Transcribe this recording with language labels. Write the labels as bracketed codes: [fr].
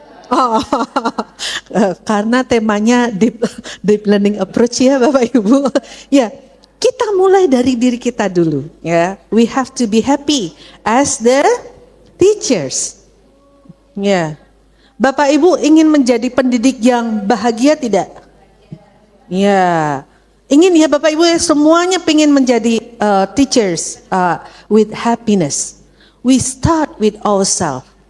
[id] Oh, karena temanya [en] deep learning approach [id] ya Bapak Ibu. Ya, kita mulai dari diri kita dulu ya. [en] We have to be happy as the teachers. [id] Ya. Bapak Ibu ingin menjadi pendidik yang bahagia tidak? Ya. Ingin ya Bapak Ibu ya, semuanya ingin menjadi [en] teachers with happiness. We start with ourselves.